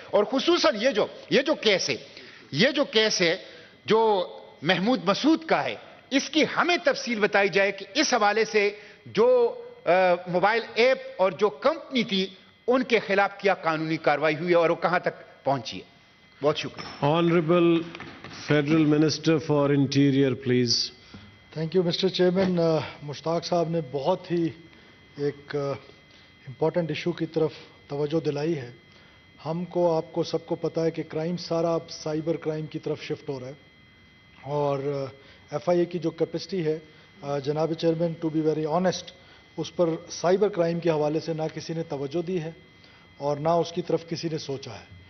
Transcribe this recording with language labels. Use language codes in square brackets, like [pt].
[ur] اور خصوصاً یہ جو کیس ہے جو محمود مسعود کا ہے, اس کی ہمیں تفصیل بتائی جائے کہ اس حوالے سے جو موبائل ایپ اور جو کمپنی تھی ان کے خلاف کیا قانونی کارروائی ہوئی ہے اور وہ کہاں تک پہنچی ہے. بہت شکریہ. [en] Honorable Federal Minister for Interior, please. Thank you mister chairman. [ur] مشتاق صاحب نے بہت ہی ایک امپورٹنٹ ایشو کی طرف توجہ دلائی ہے. ہم کو, آپ کو, سب کو پتہ ہے کہ کرائم سارا اب سائبر کرائم کی طرف شفٹ ہو رہا ہے, اور FIA کی جو کیپیسٹی ہے جناب chairman, [en] to be very honest, [ur] اس per cyber crime کے حوالے سے نہ کسی نے توجہ دی ہے اور نہ اس کی طرف کسی نے سوچا ہے.